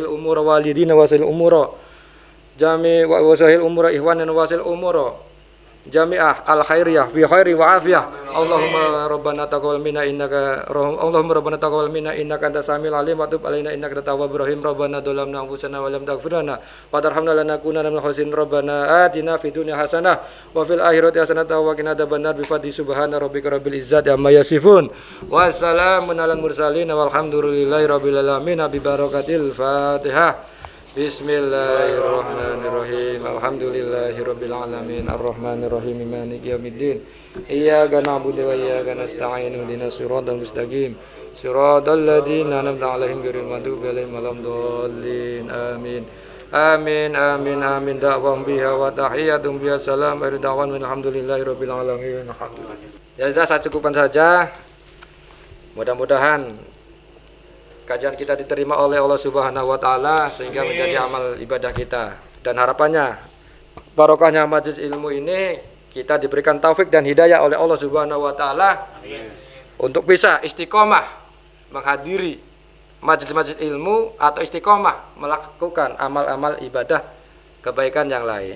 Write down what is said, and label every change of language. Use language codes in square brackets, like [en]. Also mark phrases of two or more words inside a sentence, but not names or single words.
[ar] أمور والدينا وسهل أمور جميع وسهل أمور إخواننا وسهل أمور جامعة الخيرية في خير وعافية اللهم ربنا تقبل منا إنك اللهم ربنا تقبل منا إنك أنت السميع العليم وتب علينا إنك التواب الرحيم ربنا ظلمنا أنفسنا ولم تغفر لنا وترحمنا لنكونن من الخاسرين ربنا آتنا في الدنيا حسنة وفي الآخرة حسنة وقنا عذاب النار بفضل سبحان ربك رب العزة عما يصفون وسلام على المرسلين والحمد لله رب العالمين ببركة الفاتحة بسم الله الرحمن الرحيم. الحمد لله رب العالمين. الرحمن الرحيم. مالك يوم الدين. إياك نعبد وإياك نستعين. اهدنا الصراط المستقيم. صراط الذين أنعمت عليهم غير المغضوب عليهم ولا الضالين. آمين. آمين آمين آمين. دعواهم بها وتحيتهم بها سلام. رضوان الحمد لله رب العالمين. الحمد لله. [id] Ya sudah, saya cukupkan saja. Mudah-mudahan kajian kita diterima oleh Allah [ar] سبحانه وتعالى [id] sehingga menjadi amal ibadah kita, dan harapannya barokahnya majelis ilmu ini kita diberikan taufik dan hidayah oleh Allah [ar] سبحانه وتعالى [id] untuk bisa istiqomah menghadiri majelis-majelis ilmu atau istiqomah melakukan amal-amal ibadah kebaikan yang lain.